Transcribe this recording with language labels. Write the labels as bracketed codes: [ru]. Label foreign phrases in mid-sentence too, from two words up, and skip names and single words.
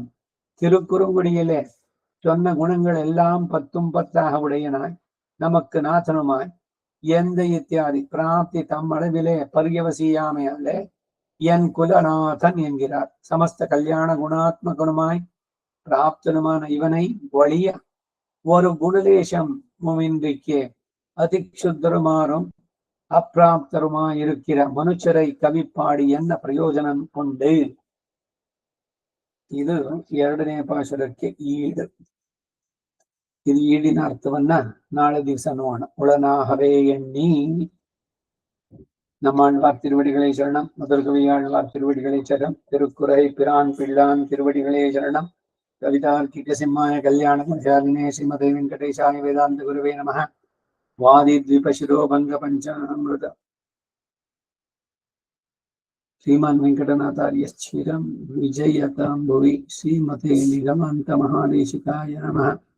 [ta] திருக்குறுங்குடியிலே சொன்ன குணங்கள் எல்லாம் 10 10 உடையனாய் நமக்கு நாசனமாய் எந்த இத்தியாதி பிராப்தி தம்மளவிலே பரியவசியாமையாலே என் குலநாதன் என்கிறார். சமஸ்த கல்யாண குணாத்மகுணமாய் பிராப்தனுமான இவனை ஒளிய ஒரு குணலேசம் இன்றிக்கே அதிக்ஷுத்தருமாறும் அப்பிராப்தருமாயிருக்கிற மனுஷரை கவிப்பாடி என்ன பிரயோஜனம் உண்டு? [kn] ಇದು 2ನೇ ಪಾಶುರಕ್ಕೆ ಈಡು. ಇದು ಈಡಿನ ಅರ್ಥವನ್ನ ನಾಳೆ ದಿವಸ ನೋಡೋಣ. ಉಳನಾಹವೇ ಎಣ್ಣಿ. [ta] நம்மாழ்வார் திருவடிகளே சரணம். முதல் கவியாழ்வார் திருவடிகளே சரணம். திருக்குறை பிரான் பிள்ளான் திருவடிகளே சரணம். [sa] कवितार्किक सिंहाय कल्याण गुणशालिने श्रीमते वेङ्कटेशाय वेदान्त गुरवे नमः. वादि द्विपशिरोभङ्ग पञ्चामृत श्रीमान वेंकटनाथार्यश्चिरं विजयतां भुवि. श्रीमते निगमान्त महादेशिकाय नमः.